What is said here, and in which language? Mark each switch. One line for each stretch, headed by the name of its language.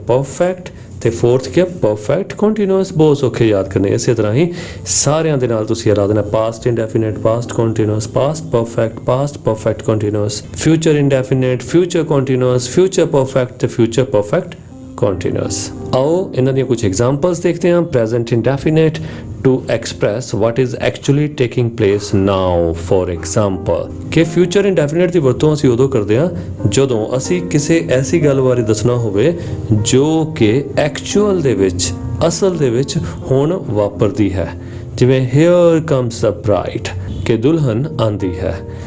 Punjabi: Perfect ਤੇ fourth ਕੀ ਹੈ? Perfect continuous. ਬਹੁਤ ਸੌਖੇ ਯਾਦ ਕਰਨੇ। ਇਸੇ ਤਰ੍ਹਾਂ ਹੀ ਸਾਰਿਆਂ ਦੇ ਨਾਲ ਤੁਸੀਂ ਯਾਦ ਦੇਣਾ, past indefinite, past continuous, past perfect continuous, future indefinite, future continuous, future perfect ਤੇ ਫਿਊਚਰ ਪਰਫੈਕਟ ਕੰਟੀਨਿਊਸ। ਆਓ ਇਹਨਾਂ ਦੀਆਂ ਕੁਝ ਐਗਜ਼ਾਮਪਲਸ ਦੇਖਦੇ ਹਾਂ।
English: Present indefinite, to express what is actually taking place now. For example,
Punjabi: ਕਿ future indefinite ਦੀ ਵਰਤੋਂ ਅਸੀਂ ਉਦੋਂ ਕਰਦੇ ਹਾਂ ਜਦੋਂ ਅਸੀਂ ਕਿਸੇ ਐਸੀ ਗੱਲ ਬਾਰੇ ਦੱਸਣਾ ਹੋਵੇ ਜੋ ਕਿ ਐਕਚੁਅਲ ਦੇ ਵਿੱਚ, ਅਸਲ ਦੇ ਵਿੱਚ ਹੁਣ ਵਾਪਰਦੀ ਹੈ। ਜਿਵੇਂ
English: here comes the bride,
Punjabi: ਕਿ ਦੁਲਹਨ ਆਂਦੀ ਹੈ।